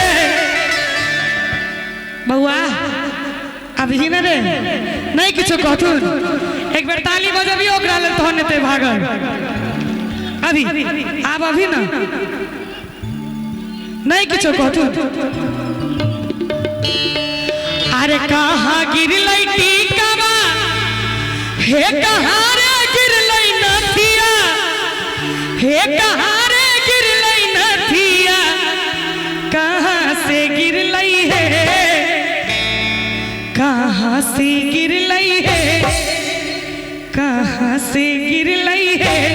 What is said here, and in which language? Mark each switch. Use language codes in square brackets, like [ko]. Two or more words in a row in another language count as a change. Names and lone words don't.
[mai] बउआ अभी न रे नहीं किछो कहथुन, एक बेर ताली बजबियो ओकरा लेल तहन एते भागल। अभी आब अभी ना नहीं किछो कहथुन। अरे कहाँ गिरलै टीकावा हे कहाँ रे गिरलै नथिया, हे कहाँ रे गिरलै नथिया, कहाँ से गिरलै है, कहाँ से गिरलै है, कहाँ से गिरलै है।